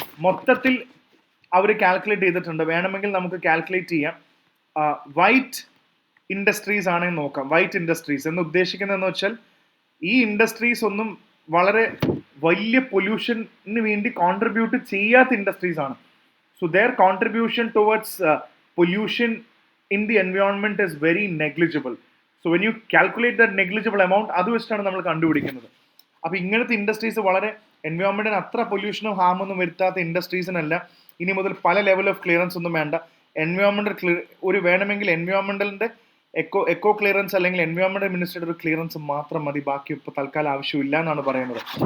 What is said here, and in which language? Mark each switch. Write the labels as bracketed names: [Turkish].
[Malayalam] മൊത്തത്തിൽ അവർ കാൽക്കുലേറ്റ് ചെയ്തിട്ടുണ്ട്. വേണമെങ്കിൽ നമുക്ക് കാൽക്കുലേറ്റ് ചെയ്യാം. വൈറ്റ് ഇൻഡസ്ട്രീസ് ആണെങ്കിൽ നോക്കാം. വൈറ്റ് ഇൻഡസ്ട്രീസ് എന്ന് ഉദ്ദേശിക്കുന്നതെന്ന് വെച്ചാൽ ഈ ഇൻഡസ്ട്രീസ് ഒന്നും വളരെ വലിയ പൊല്യൂഷന് വേണ്ടി കോൺട്രിബ്യൂട്ട് ചെയ്യാത്ത ഇൻഡസ്ട്രീസ് ആണ്. [English] So their contribution towards pollution in the environment is very negligible. So when you calculate that negligible amount, [Malayalam] അത് വെച്ചിട്ടാണ് നമ്മൾ കണ്ടുപിടിക്കുന്നത്. അപ്പോൾ ഇങ്ങനത്തെ ഇൻഡസ്ട്രീസ് വളരെ എൻവയോൺമെന്റിന് അത്ര പൊല്യൂഷനും ഹാമൊന്നും വരുത്താത്ത ഇൻഡസ്ട്രീസിനല്ല ഇനി മുതൽ പല ലെവൽ ഓഫ് ക്ലിയറൻസ് ഒന്നും വേണ്ട. ഒരു വേണമെങ്കിൽ എൻവയോൺമെന്റലിന്റെ എക്കോ ക്ലിയറൻസ് അല്ലെങ്കിൽ എൻവയോൺമെന്റൽ മിനിസ്റ്ററുടെ ഒരു ക്ലിയറൻസ് മാത്രം മതി, ബാക്കി ഇപ്പോൾ തൽക്കാലം ആവശ്യമില്ല എന്നാണ് പറയുന്നത്.